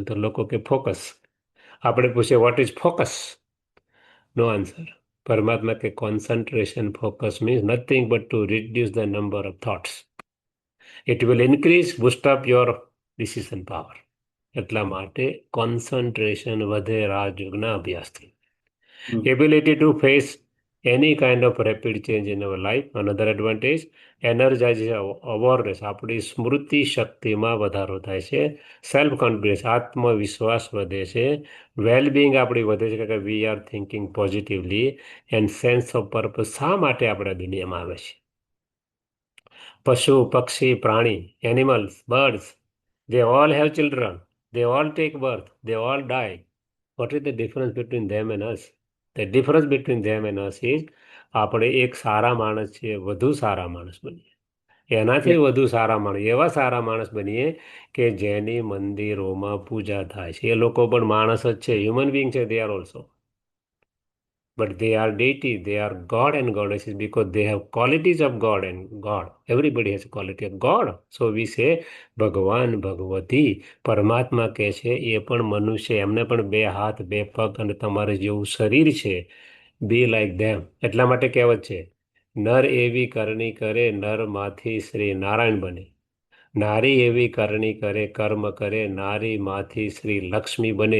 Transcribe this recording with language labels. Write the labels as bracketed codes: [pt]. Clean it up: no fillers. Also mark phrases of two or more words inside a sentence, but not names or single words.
[gu] તો લોકો કે ફોકસ. આપણે પૂછીએ [en] what is focus? No answer. [gu] પરમાત્મા કે [en] Concentration, focus means nothing but to reduce the number of thoughts. It will increase, boost up your decision power. [gu] એટલા માટે કોન્સન્ટ્રેશન વધે રાજયોગના અભ્યાસથી. [en] Ability to face any kind of rapid change in our life. Another advantage, energizes awareness. [gu] આપણી સ્મૃતિ શક્તિમાં વધારો થાય છે. [en] self confidence, [gu] આત્મવિશ્વાસ વધે છે. વેલબિંગ આપણી વધે છે, કે [en] we are thinking positively. and sense of purpose. [gu] શા માટે આપણે આ દુનિયામાં આવે છે? પશુ, પક્ષી, પ્રાણી, [en] animals, birds, they all have children, they all take birth, they all die. What is the difference between them and us? The difference between them and us is [gu] આપણે એક સારા માણસ છીએ, વધુ સારા માણસ બનીએ. એનાથી યપ. વધુ સારા માણસ, એવા સારા માણસ બનીએ કે જેની મંદિરોમાં પૂજા થાય છે. એ લોકો પણ માણસ જ છે, [en] human being [gu] છે, [en] they are also. But they are deity, they are God and goddesses, because they have qualities of God and God. Everybody has a quality of God. So we say [gu] ભગવાન, ભગવતી. પરમાત્મા કહે છે એ પણ મનુષ્ય, એમને પણ બે હાથ, બે પગ અને તમારે જેવું શરીર છે. [en] Be like them. [gu] એટલા માટે કહેવત છે, નર એવી કરણી કરે, નરમાંથી શ્રી નારાયણ બને. નારી એવી કરણી કરે, કર્મ કરે, નારીમાંથી શ્રી લક્ષ્મી બને.